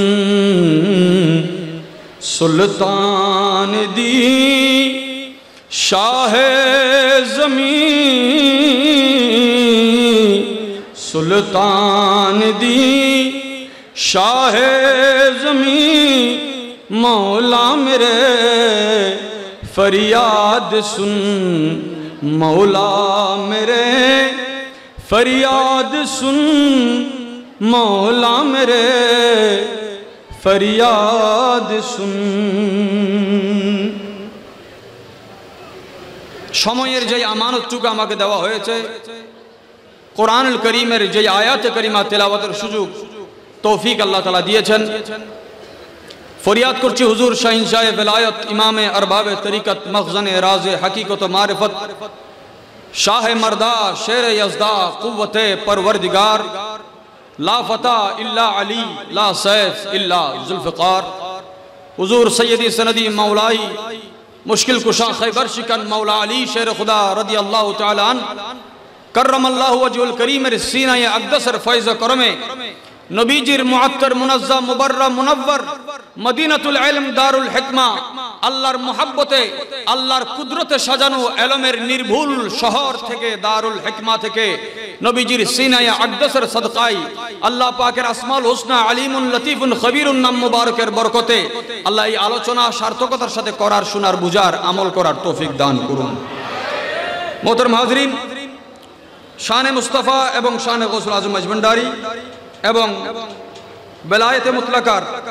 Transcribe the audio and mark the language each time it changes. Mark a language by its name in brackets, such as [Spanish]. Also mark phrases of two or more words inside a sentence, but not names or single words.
[Urdu] سلطان دی شاہ زمین سلطان دی شاہ زمین مولا میرے فریاد سن مولا میرے فریاد سن مولا میرے فریاد سن [Bangla] সময়ের যে আমানতটুকু আমাকে দেওয়া হয়েছে কোরআনুল কারীমের যে আয়াতে কারিমা তেলাওয়াতের সুযোগ তৌফিক আল্লাহ তাআলা দিয়েছেন ফরিয়াদ করছি হুজুর শাহিনশাহ বেলায়েত ইমামে আরবাবে তরিকত মখজানে রাজে হাকিকত ও মারিফত শাহ মর্দা শের [Urdu] یزدا قوت پروردگار [Arabic] لا فتح الا علی لا سیف الا ذوالفقار [Urdu] حضور سیدی سندی مولائی مشکل کشا خیبر شکن مولا علی شیر خدا رضی اللہ تعالی عنہ کرم اللہ وجہ الکریم سینہ اقدسر فیض کرم [Bangla] নবীজির মুআত্তর মুনাজ্জাম মুবাররা মুনవ్বর [Arabic] مدينة العلم دار الحكمة [Bangla] আল্লাহর মুহাব্বতে আল্লাহর কুদরতে সাজানো ইলমের নির্ভুল শহর থেকে [Arabic] دار الحكمة [Bangla] থেকে নবীজির সিনায়ে আকদাসের সাদকায় আল্লাহ পাকের [Arabic] الأسماء الحسنى عليم لطيف خبير [Bangla] নাম মুবারকের বরকতে আল্লাহ এই আলোচনা সার্থকতার সাথে করার শোনার বুঝার আমল করার তৌফিক দান করুন মোহতারাম হাজরিন শানে মুস্তাফা এবং শানে গৌসুল আজম মজবন্ডারি এবং বেলায়েতে মুতলাকার